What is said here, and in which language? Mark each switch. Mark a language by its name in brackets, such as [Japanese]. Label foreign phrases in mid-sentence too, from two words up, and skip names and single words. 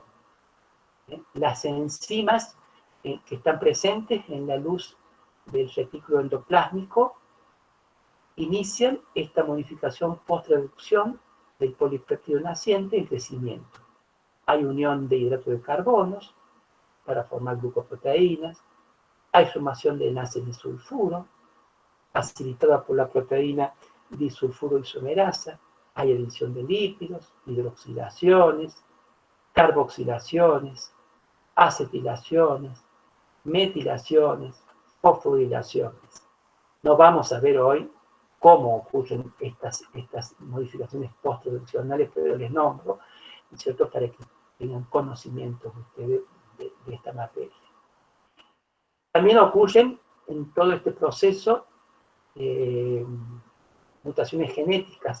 [Spanish] Las enzimas que están presentes en la luz del retículo endoplásmico inician esta modificación post-traducción del polipéptido naciente en crecimiento. Hay unión de hidratos de carbonos para formar glucoproteínas, hay formación de enlaces de sulfuro, facilitada por la proteína disulfuro isomerasa, hay adición de lípidos, hidroxilaciones, carboxilaciones, acetilaciones, metilaciones, fosforilaciones. No vamos a ver hoy cómo ocurren estas modificaciones post-traduccionales, pero les nombro, ¿cierto?, para que tengan conocimiento ustedes de esta materia. También ocurren en todo este proceso mutaciones genéticas.